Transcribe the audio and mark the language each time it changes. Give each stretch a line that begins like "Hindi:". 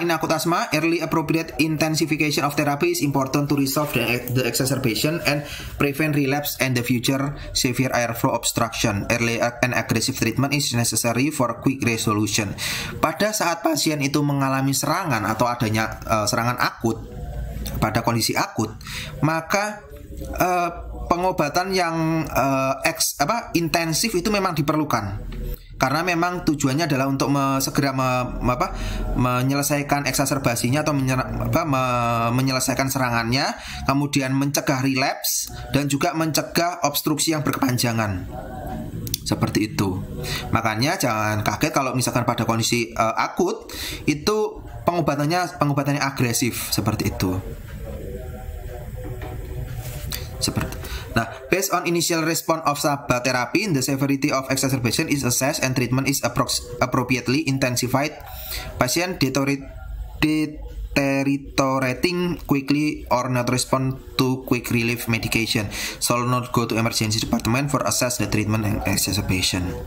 English: In akut asma, early appropriate intensification of therapy is important to resolve the exacerbation and prevent relapse and the future severe airflow obstruction. Early and aggressive treatment is necessary for quick resolution.
Indonesian: Pada saat pasien itu mengalami serangan atau adanya serangan akut, pada kondisi akut, maka pengobatan yang intensif itu memang diperlukan. Karena memang tujuannya adalah untuk segera menyelesaikan eksaserbasinya atau menyelesaikan serangannya, kemudian mencegah relapse dan juga mencegah obstruksi yang berkepanjangan. Seperti itu. Makanya jangan kaget kalau misalkan pada kondisi akut itu pengobatannya agresif seperti itu.
English: Nah, based on initial response of SABA therapy, the severity of exacerbation is assessed and treatment is appropriately intensified. Patient deteriorating quickly or not respond to quick relief medication shall not go to emergency department for assess the treatment and exacerbation.